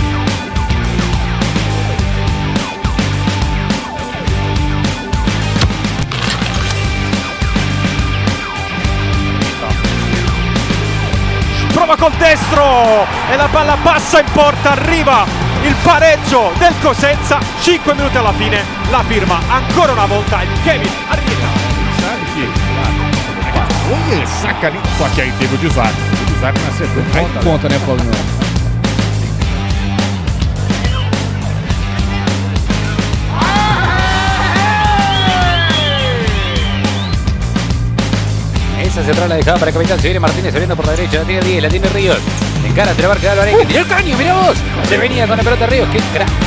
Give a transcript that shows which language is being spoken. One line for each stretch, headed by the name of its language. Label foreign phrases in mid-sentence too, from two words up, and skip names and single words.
Italian: Prova col destro e la palla passa in porta, arriva il pareggio del Cosenza, 5 minuti alla fine, la firma ancora una volta il Kevin Arrieta.
Portuguese: Sabe que ele saca ali, só que aí teve o desarme. O desarme não acertou. Aí conta, né, Paulinho?
Spanish: Esa central la dejaba para el capitán, se viene Martínez saliendo por la derecha, la tiene 10, la tiene Ríos. Encara entre Barca de Álvarez, que tiró el caño, mirá vos. Se venía con la pelota Ríos, qué crack.